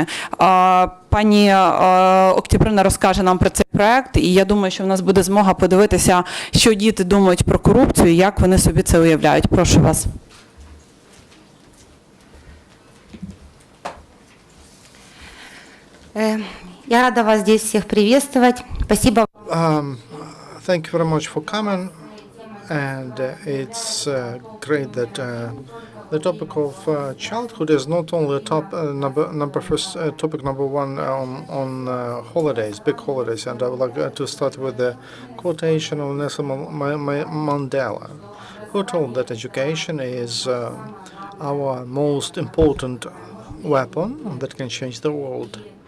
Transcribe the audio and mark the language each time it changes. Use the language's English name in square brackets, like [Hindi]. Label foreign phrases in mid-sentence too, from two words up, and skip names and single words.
[Ukrainian] Пані Октябрина розкаже нам про цей проект, і я думаю, що в нас буде змога подивитися, що діти думають про корупцію, як вони собі це уявляють. Прошу вас. [Russian] Я рада вас здесь всех приветствовать. Спасибо. [English] Thank you very much for coming, and it's great that the topic of childhood is not only topic number one on holidays, big holidays, and I would like to start with the quotation of Nelson Mandela, who told that education is our most important weapon that can change the world.